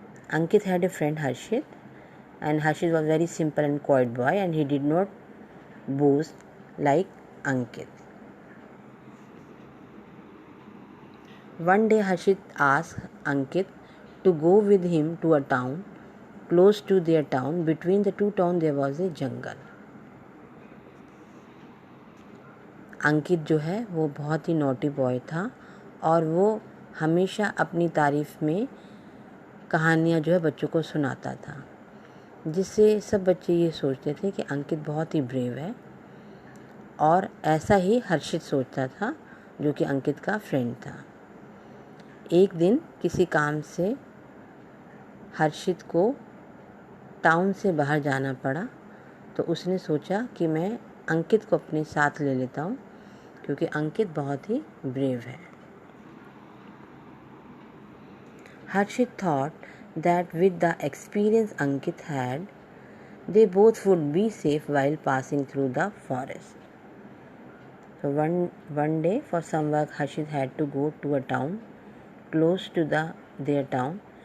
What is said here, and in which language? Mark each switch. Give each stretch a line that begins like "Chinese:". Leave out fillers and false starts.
English: Ankit had a friend Harshit, and Harshit was very simple and quiet boy, and he did not boast like Ankit. One day Harshit asked Ankit to go with him to a town. Close to their town, between the two towns, there was a jungle.
Hindi: अंकित जो है वो बहुत ही naughty boy था और वो हमेशा अपनी तारीफ़ में कहानियाँ जो है बच्चों को सुनाता था, जिससे सब बच्चे ये सोचते थे कि अंकित बहुत ही ब्रेव है। और ऐसा ही हर्षित सोचता था, जो कि अंकित का फ्रेंड था। एक दिन किसी काम से हर्षित को टाउन से बाहर जाना पड़ा, तो उसने सोचा कि मैं अंकित को अपने साथ ले लेता हूँ, क्योंकि अंकित बहुत ही ब्रेव है।
English: Harshit thought that with the experience Ankit had, they both would be safe while passing through the forest. So one day, for some work, Harshit had to go to a town close to their town.